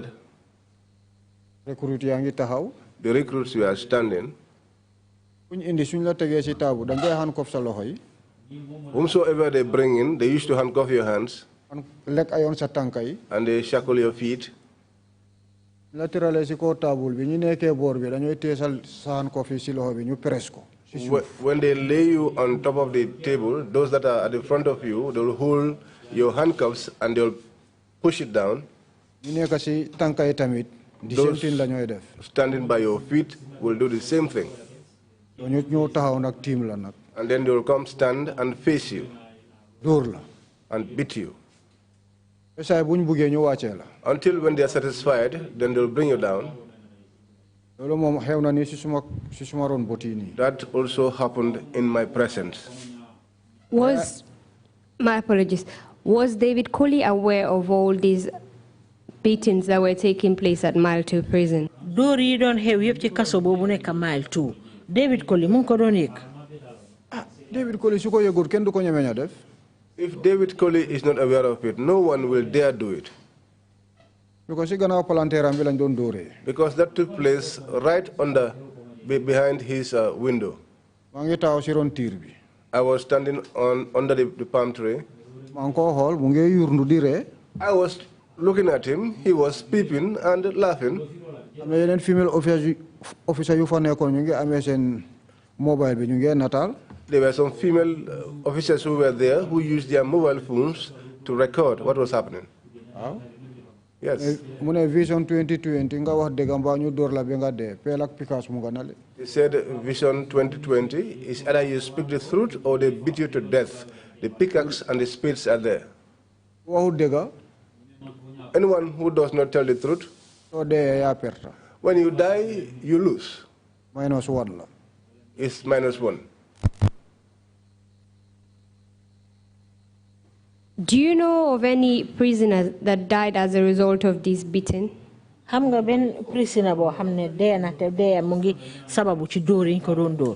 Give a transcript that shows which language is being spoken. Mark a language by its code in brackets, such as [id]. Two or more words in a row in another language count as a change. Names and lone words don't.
[wo] Recruit yaa ngi taxaw. [en] The recruits were standing. [wo] kuñ indi suñ la tegee si table dañ koy handcuff sa loxo yi. [en] Whomsoever they bring in, they used to handcuff your hands. [wo] lekk ayoon sa tànka yi. [en] And they shackle your feet. [wo] la tëralee si kaw table bi ñu nekkee boor bi dañooy téye sa handcuff yi si loxo bi ñu press ko. [en] When they lay you on top of the table, those that are at the front of you, they will hold your handcuffs and they will push it down. [wo] ñu nekk si tànka yi tamit. [en] the same thing [wo] la ñooy def. [en] Standing by your feet will do the same thing. [wo] ñu ñëw taxaw nag team la nag. [en] And then they will come stand and face you. [wo] dóor la. [en] And beat you. [wo] saa bu ñu buggee ñu wàccee la. [en] Until when they are satisfied, then they will bring you down. [wo] loolu moom xew na ni si suma ron boti nii. [en] That also happened in my presence. My apologies. Was David Colley aware of all these beatings that were taking place at Mile 2 prison? [wo] dóor yi doon xew yëpp ci kaso boobu nekk Mile 2 David Colley mu ngi ko doon yëg. David Colley su ko yëgul kenn du ko ñemeña def. [en] If David Colley is not aware of it, no one will dare do it. [wo] Because si gannaaw palanteeram bi lañ doon dóoree. [en] Because that took place right behind his window. [wo] maa ngi taxaw si ron tiir bi. [en] I was standing under the palm tree. [wo] maa ngi koo xool mu ngi yurndu di ree. [en] I was looking at him. He was peeping and laughing. [wo] am [en] female officer [wo] yu fa nekkoon ñu ngi amee seen mobile bi ñu ngi nataal. [en] There were some female officers who were there who used their mobile phones to record what was happening. Wow. Yes. [wo] Mune Vision 2020 nga wax dëgg mbaa ñu door la ba nga dee pel ak pikas mu nga nale. [en] They said Vision 2020 is either you speak the truth or they beat you to death. The pickaxe and the spades are there. [wo] Waxu dëgg. [en] Anyone who does not tell the truth, [wo] soo dee yaa perta. [en] when you die, you lose. [wo] -1 la. [en] It's -1. Do you know of any prisoners that died as a result of this beating? [wo] Xam nga ben prisoner bo xamne dee na te dee mu ngi sababu ci dóor yi ko doon dóor.